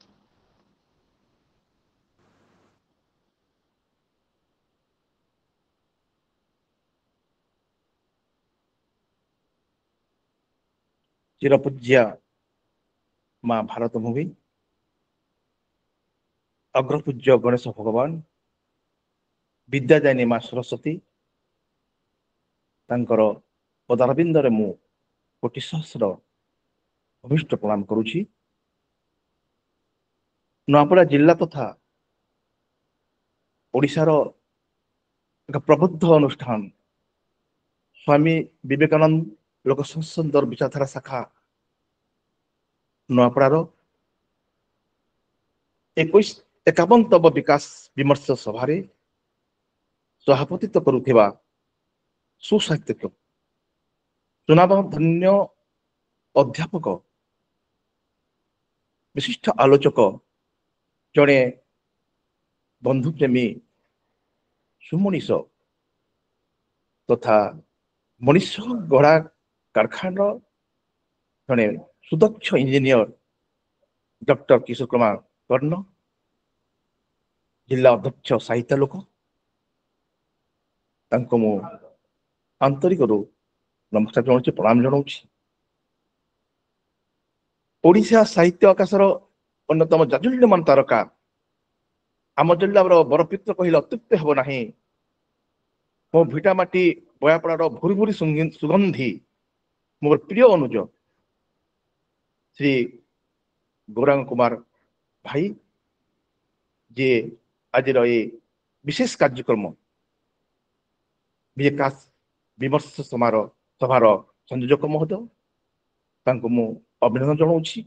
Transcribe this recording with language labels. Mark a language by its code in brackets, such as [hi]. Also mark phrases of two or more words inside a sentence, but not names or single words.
[or] ଚିରପୂଜ୍ୟ ମାଁ ଭାରତ ଭୂମି, ଅଗ୍ରପୂଜ୍ୟ ଗଣେଶ ଭଗବାନ, ବିଦ୍ୟାଦାୟିନୀ ମାଁ ସରସ୍ୱତୀ ତାଙ୍କର ପଦାରବିନ୍ଦରେ ମୁ କୋଟି ସହସ୍ର ଅଭିଷ୍ଟ ପ୍ରଣାମ କରୁଛି। ନୁଆପଡ଼ା ଜିଲ୍ଲା ତଥା ଓଡ଼ିଶାର ଏକ ପ୍ରବୁଦ୍ଧ ଅନୁଷ୍ଠାନ ସ୍ୱାମୀ ବିବେକାନନ୍ଦ ଲୋକ ସଂସଦର ବିଚାରଧାରା ଶାଖା ନୁଆପଡ଼ାର 51ତମ ବିକାଶ ବିମର୍ଶ ସଭାରେ ସଭାପତିତ୍ୱ କରୁଥିବା ସୁସାହିତ୍ୟିକ ସୁନାମଧନ୍ୟ ଅଧ୍ୟାପକ ବିଶିଷ୍ଟ ଆଲୋଚକ ଜଡ଼େ ବନ୍ଧୁପ୍ରେମୀ ସୁମନୀଷ ତଥା ମନୀଷ ଗଢ଼ା କାରଖାନା ଜଡ଼େ ସୁଦକ୍ଷ ଇଞ୍ଜିନିୟର ଡକ୍ଟର କିଶୋର କୁମାର କର୍ଣ୍ଣ, ଜିଲା ଅଧ୍ୟକ୍ଷ ସାହିତ୍ୟ ଲୋକ ମୁ ଆନ୍ତରିକ ନମସ୍କାର ଜଣାଉଁ, ପ୍ରଣାମ ଜଣାଉଁ। ଓଡ଼ିଶା ସାହିତ୍ୟ ଆକାଶର ଅନ୍ୟତମ ଜାଜୁଲ୍ୟମାନ ତାରକା ଆମ ଜିଲ୍ଲାର ବରପିତ୍ର କହିଲେ ଅତ୍ୟୁକ୍ତି ହେବ ନାହିଁ। ମୋ ଭିଟାମାଟି ବୟାପଡ଼ାର ଭୂରି ଭୂରି ସୁଗନ୍ଧୀ ମୋର ପ୍ରିୟ ଅନୁଜ ଶ୍ରୀ ଗୌରାଙ୍ଗ କୁମାର ଭାଇ ଯେ ଆଜି ବିଶେଷ କାର୍ଯ୍ୟକ୍ରମ ବିକାଶ ବିମର୍ଶ ସଭାର ସଂଯୋଜକ ମହୋଦୟ ମୁ ଅଭିନନ୍ଦନ ଜଣାଉଁ।